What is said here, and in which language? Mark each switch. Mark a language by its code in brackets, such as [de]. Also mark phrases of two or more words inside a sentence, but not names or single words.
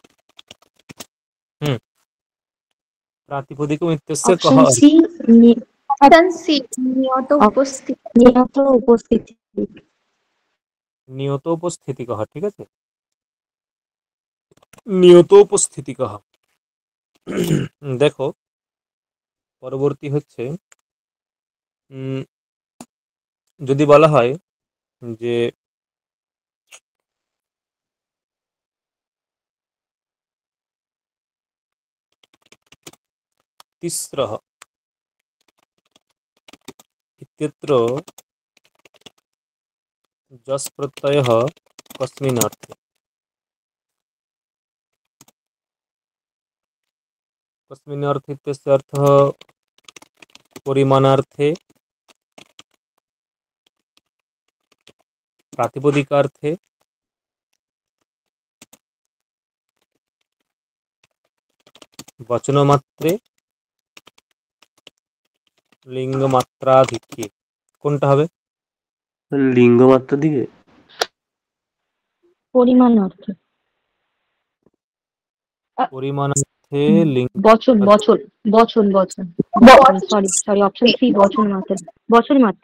[sa] হুম, प्रातिपदिकम् इत्यस्य कः [en] Option C. [sa] अर्थः? [en] option C, [bn] নিয়ত উপস্থিতি। নিয়ত উপস্থিতি। নিয়ত উপস্থিতি কহ, ঠিক আছে, নিয়ত উপস্থিতি কহ। দেখো পরবর্তী হচ্ছে যদি বলা হয় যে [sa] তিস্রः इत्यत्र जस् प्रत्ययः कस्मिन् अर्थे, कस्मिन् अर्थे इत्यस्य अर्थः परिमाणार्थे, प्रातिपदिकार्थे, वचनमात्रे, लिंगमात्राधिक्ये। [bn] কোনটা হবে? লিঙ্গমাত্রার দিকে। পরিমাণ অর্থে। পরিমাণার্থে লিঙ্গ বচন বচন বচন বচন [en] sorry option C [bn] বচন মাত্রা। বচন মাত্রা।